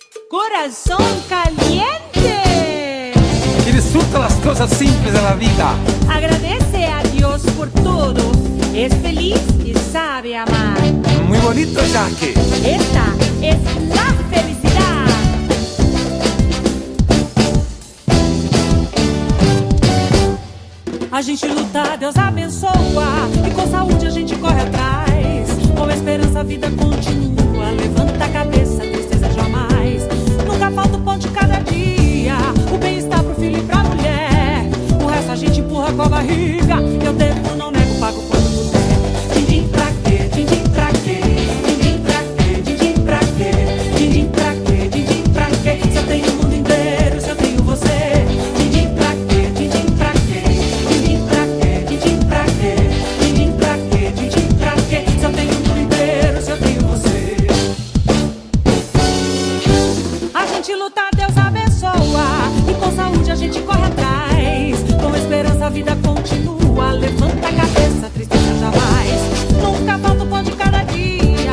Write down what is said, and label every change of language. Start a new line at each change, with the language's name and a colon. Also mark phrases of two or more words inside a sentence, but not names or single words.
Spanish: Corazón caliente. Y disfruta las cosas simples de la vida. Agradece a Dios por todo. Es feliz y sabe amar. Muy bonito, Jackie. Esta es la felicidad.
Portuguese: A gente luta, Deus abençoa. E com saúde a gente corre atrás. Com esperança a vida continua. Levanta a cabeça, tristeza jamais. Nunca falta o pão de cada dia. O bem-estar pro filho e pra mulher. O resto a gente empurra com a barriga. Eu devo, não nego, pago quando puder. Din-din pra quê? Din-din pra quê? Din-din pra quê? Din-din pra quê? Din-din pra quê? Din-din pra quê? Se eu tenho o mundo inteiro, se eu tenho você. Din-din pra quê? Din-din pra quê? Din-din pra quê? Din-din pra quê? Din-din pra quê? Din-din pra quê? Se eu tenho o mundo inteiro, se eu tenho você. A gente luta, Deus abençoa. E com saúde a gente corre atrás. Com esperança a vida continua. Levanta a cabeça, tristeza jamais. Nunca falta o pão de cada dia.